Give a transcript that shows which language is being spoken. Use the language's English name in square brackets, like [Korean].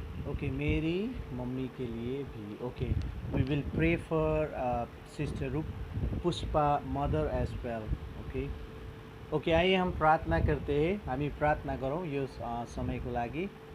[English] Okay, [Hindi] मेरी mummy के लिए भी. [English] Okay, we will pray for Sister Puspa mother as well. Okay. [Nepali] Okay, [Hindi] आइए हम प्रार्थना करते हैं. [Nepali] हामी प्रार्थना गरौँ यो समयको लागि.